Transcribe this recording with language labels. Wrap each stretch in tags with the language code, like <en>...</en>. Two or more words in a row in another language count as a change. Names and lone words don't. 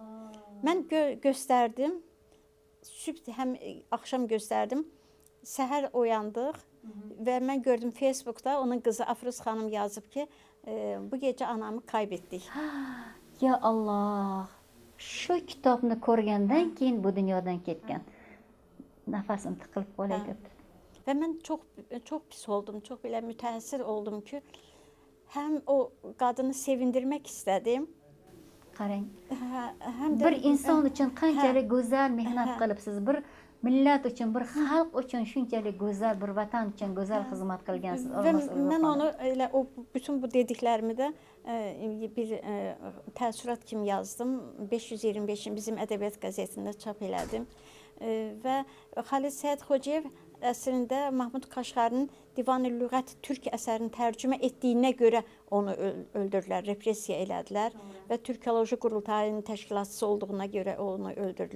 <az>Mən göstərdim, sübh həm axşam göstərdim. Səhər oyandıq və mən gördüm Facebookda onun qızı Afruz xanım yazıb ki, bu gecə anamı kaybetdik.</az> <ar>Ya Allah.</ar> <uz>Şu kitabını ko'rgandan keyin bu dunyodan ketgan. Nafasim tiqilib qolaydi.</uz> <az>Və mən çox pis oldum, çox belə mütəəssir oldum ki, həm o qadını sevindirmək istədim.</az> <uz>Qarang.</uz> <az>Həm də</az> <uz>Bir inson uchun qanchalik go'zal mehnat qilibsiz, bir millat uchun, bir xalq uchun shunchalik go'zal, bir vatan uchun go'zal xizmat qilgansiz.</uz> <az>Və mən onu elə o bütün bu dediklərimi də bir təəssürat kimi yazdım. 525-in bizim ədəbiyyat qəzetində çap elədim. Və Xalid Səid Xocayev əslində Mahmud Kaşğarın Divan-ı Lüğət Türk əsərini tərcümə etdiyinə görə onu öldürdülər, repressiya elədilər və Türkoloji Qurultayının təşkilatçısı olduğuna görə onu öldürdülər.</az>